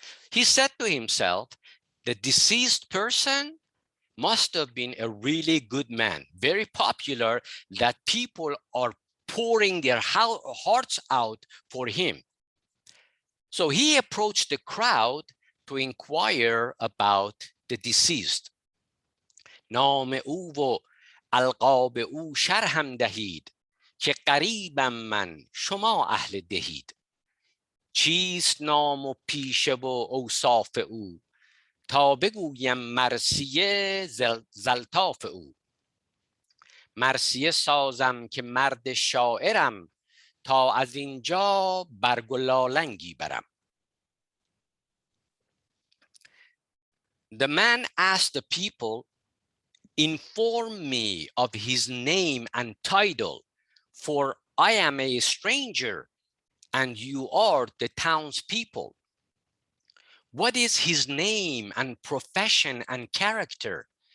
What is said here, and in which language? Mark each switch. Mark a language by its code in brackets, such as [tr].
[en] He said to himself, the deceased person must have been a really good man, very popular, that people are pouring their hearts out for him. So he approached the crowd to inquire about the deceased. [fa] نام او و القاب او شرحم دهید که قریبم من شما اهل دهید. چیست نام و پیشه و اوصاف او تا بگویم مرثیه زلطاف او. مرثیه سازم که مرد شاعرم تا از اینجا برگ و لالنگی برم. [en] The man asked the people, inform me of his name and title, for I am a stranger and you are the townspeople. What is his name and profession and character?